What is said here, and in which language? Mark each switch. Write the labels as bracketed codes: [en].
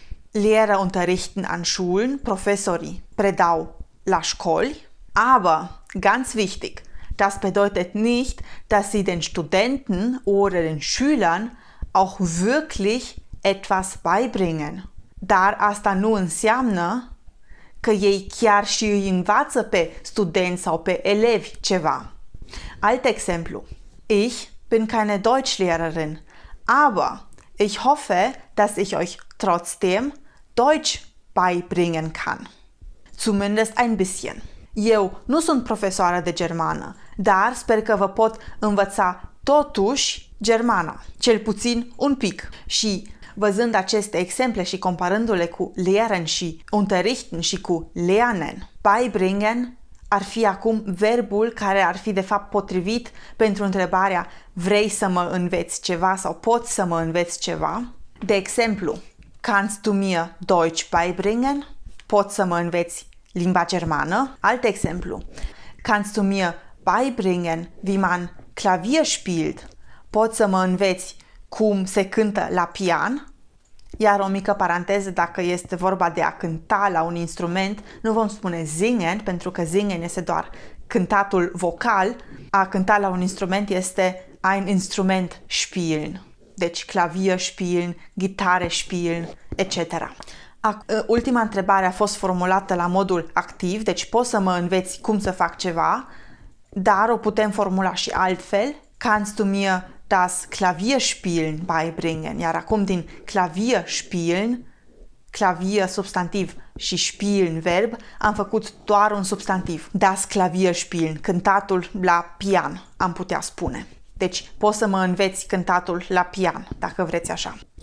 [de] Lehrer unterrichten an Schulen, [ro] profesorii predau la școli, [de] aber ganz wichtig, das bedeutet nicht, dass sie den Studenten oder den Schülern auch wirklich etwas beibringen. [ro] Dar asta nu înseamnă că ei chiar și îi învață pe studenți sau pe elevi ceva. Alt exemplu. [de] Ich bin keine Deutschlehrerin, aber ich hoffe, dass ich euch trotzdem Deutsch beibringen kann. Zumindest ein bisschen. [ro] Eu nu sunt profesoară de germană, dar sper că vă pot învăța totuși germana, cel puțin un pic. Și văzând aceste exemple și comparându-le cu lehren și unterrichten și cu lernen, beibringen ar fi acum verbul care ar fi de fapt potrivit pentru întrebarea vrei să mă înveți ceva sau poți să mă înveți ceva. De exemplu, [de] kannst du mir Deutsch beibringen? [ro] Poți să mă înveți limba germană. Alt exemplu, [de] kannst du mir beibringen, wie man Klavier spielt? [ro] Poți să mă înveți cum se cântă la pian? Iar o mică paranteză, dacă este vorba de a cânta la un instrument, nu vom spune singen, pentru că singen este doar cântatul vocal. A cânta la un instrument este [de] ein Instrument spielen. [ro] Deci clavier spielen, gitare spielen, etc. Ultima întrebare a fost formulată la modul activ, deci poți să mă înveți cum să fac ceva, dar o putem formula și altfel. [de] Kannst du mir das Klavierspielen beibringen? [ro] Iar acum din Klavier spielen, clavier substantiv și spielen verb, am făcut doar un substantiv. Das Klavierspielen, cântatul la pian, am putea spune. Deci poți să mă înveți cântatul la pian, dacă vreți așa.